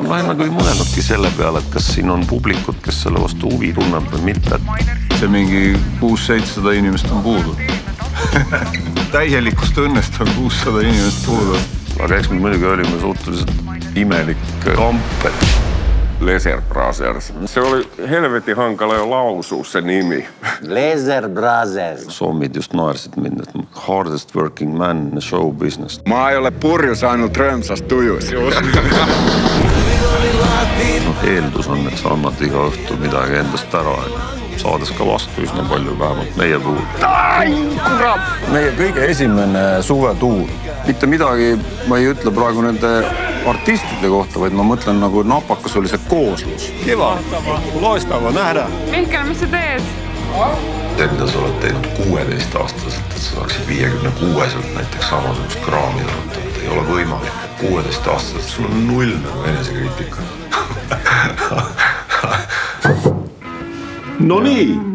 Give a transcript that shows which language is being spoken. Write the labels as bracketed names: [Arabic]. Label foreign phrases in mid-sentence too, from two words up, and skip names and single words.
[Estonian] Ma olen nagu ei mõelnudki selle peale, et kas siin on publikut, kes selle vastu huvi tunneb või mitte. See mingi 600-700 inimest on puudu. Täielikust õnnest on 600 inimest puudu. Aga eks me muidugi olime suhteliselt imelik kamp. Laser Brothers. [Finnish] Se oli helvetin hankala jo lausua se nimi. [Estonian] Laser Brothers. Sommid just naersid mind, et [English] hardest working man in the show business. [Estonian] Mä ei ole purjus ainult römsas tujus. Eeldus on, et sa annad iga õhtu midagi endast ära, saades ka vastu üsna palju, vähemalt meie puhul. Meie kõige esimene suvetuur. Mitte midagi ma ei ütle praegu nende artistide kohta, vaid ma mõtlen nagu napakas oli see kooslus. [Finnish] Kiva, loistava nähdä. [Estonian] Mihkel, mis sa teed? See, mida sa oled teinud 16-aastaselt, et sa saaksid 56-selt näiteks samasugust kraami tarutada, ei ole võimalik. 16-aastaselt sul on null nagu enesekriitika. No nii.